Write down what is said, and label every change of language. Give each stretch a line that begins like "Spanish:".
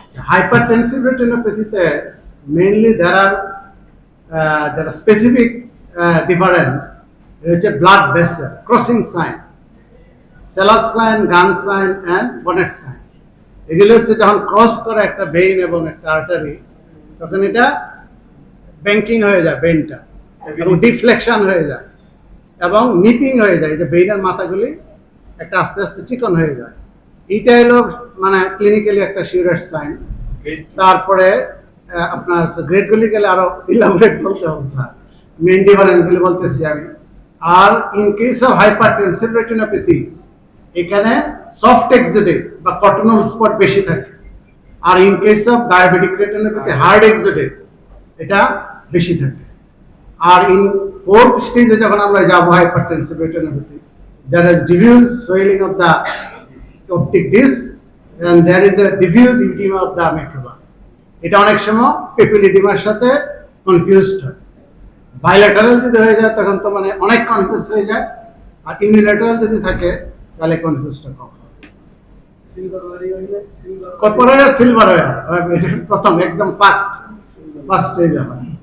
English: Hypertensive retinopathy, mainly there are specific difference. There is a blood vessel crossing sign, Seller's sign, Gunn sign and Bonnet sign.
Bangla: এগুলো হচ্ছে যখন cross করে একটা vein এবং একটা artery তখন এটা ব্যাংকিং হয়ে যায়, ভেইনটা এবং ডিফ্লেকশন হয়ে যায় এবং নিপিং হয়ে যায়, যে ভেইনের মাথাগুলি একটা আস্তে আস্তে চিকন হয়ে যায়। এইটা হলো মানে ক্লিনিক্যালি একটা সিরিয়াস সাইন। তারপরে আপনার গ্রেডগুলি গেলে আরো ইলাবোরেট বলতে হবে স্যার, মেইন ডিফারেন্সগুলি বলতেছি আমি। আর in case of hypertensive retinopathy এখানে সফট এক্সোডেট বা কটনাল স্পট বেশি থাকে, আর in case of diabetic retinopathy hard এক্সোডেট এটা বেশি থাকে। আর ইন ফোর্থ স্টেজে যখন আমরা যাব hypertensive retinopathy,
English: there is diffuse swelling of the optic disc and there is a diffuse edema of the macula.
Bangla: এটা অনেক সময় পেপিলিডিমার সাথে কনফিউজড হয়। বাইল্যাটারাল যদি হয়ে যায় তখন তো মানে অনেক কনফিউজ হয়ে যায়, আর ইউনিল্যাটারাল যদি থাকে তাহলে কনফিউজটা কম হয়। কপার আর সিলভার ওয়্যার প্রথম একদম ফার্স্ট স্টেজ হয়।